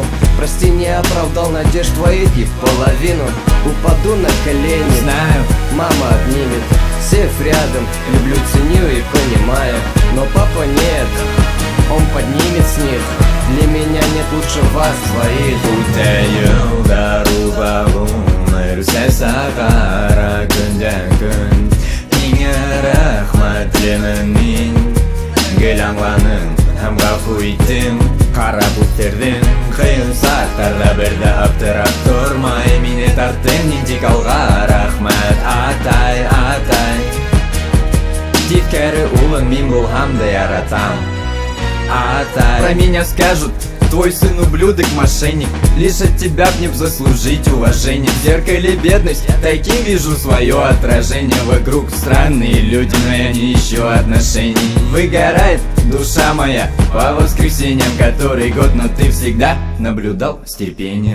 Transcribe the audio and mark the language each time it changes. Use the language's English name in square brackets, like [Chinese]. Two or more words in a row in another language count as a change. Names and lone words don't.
[Russian] Прости, не оправдал надежд твоих и в половину. Упаду на колени, Знаю, мама обнимет, сев рядом. Люблю, ценю и понимаю, но папа нет, он поднимет с них. Для меня нет лучше вас двоих. [Bashkir] Үтә йылдар уҙағын өрсә сағара көндән көн. Һиңә рәхмәт теләмен мин, гел аңланым һәм ғәфү иттең. Ҡарап үҫтерҙең ҡыйын саҡтарҙа, бер ҙә аптырап тормай мине тарттың һин тик алға. Рәхмәт атай, атай. Тиҫкәре улың мин булһам да яратам. Атай. [Russian] Про меня скажут: твой сын ублюдок, мошенник. Лишь от тебя б не заслужить уважение. В зеркале бедность, таким вижу свое отражение. Вокруг странные люди, но я не ищу отношений. Выгорает душа моя по воскресеньям который год, но ты всегда наблюдал с терпением.